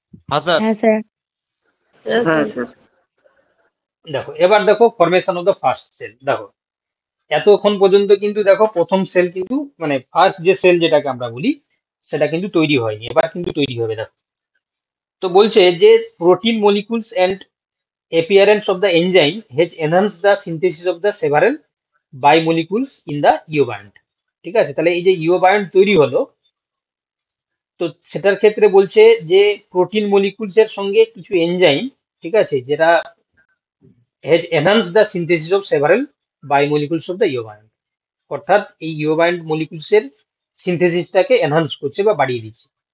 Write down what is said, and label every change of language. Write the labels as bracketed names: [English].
[Bangla] হ্যাঁ স্যার। হ্যাঁ স্যার। দেখো এবার দেখো [English] Formation of the first cell. [Bangla] দেখো এতক্ষণ পর্যন্ত কিন্তু দেখো প্রথম সেল কিন্তু মানে ফার্স্ট যে সেল যেটাকে আমরা বলি, সেটা কিন্তু তৈরি হয়নি, এবার কিন্তু তৈরি হবে। দেখো তো বলছে যে [English] Protein molecules and appearance of the enzyme has enhanced the synthesis of the several bimolecules in the eobiont. [Bangla] ঠিক আছে, তাহলে এই যে ইওবায়ন্ট তৈরি হলো, তো সেটার ক্ষেত্রে বলছে যে প্রোটিন মলিকুলস এর সঙ্গে কিছু এনজাইম, ঠিক আছে, যেটা [English] has enhanced the synthesis of several bimolecules of the [Bangla] ইওবায়ন্ট। অর্থাৎ এই ইওবায়ন্ট মলিকুলস এর সিনথেসিসটাকে এনহান্স করছে বা বাড়িয়ে দিচ্ছে।